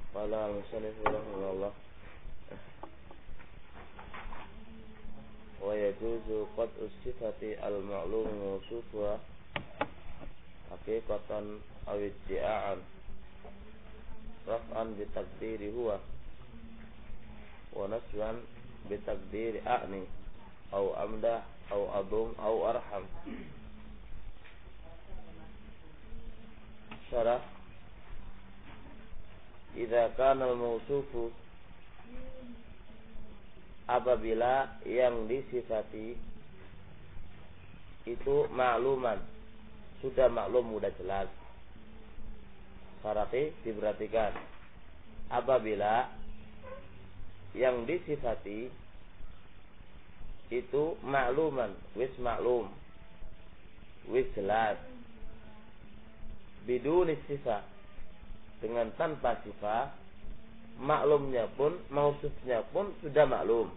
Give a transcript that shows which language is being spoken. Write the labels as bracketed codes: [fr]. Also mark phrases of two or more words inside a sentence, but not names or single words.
[ar] قال المصنف رحمه الله ويجوز قطع الصفة المعلوم موصوفها حقيقة أو ادعاء رفعا بتقدير هو ونسبا بتقدير أعني أو أمدح أو أضم أو أرحم. [id] Syarah. [ar] إذا كان الموصوف, [id] apabila yang disifati itu makluman, sudah maklum, mudah jelas. Syaratnya diperhatikan. Apabila yang disifati itu makluman, [jv] wis maklum, wis jelas, [ar] بدون صفة, [id] dengan tanpa sifat, maklumnya pun, mausufnya pun sudah maklum.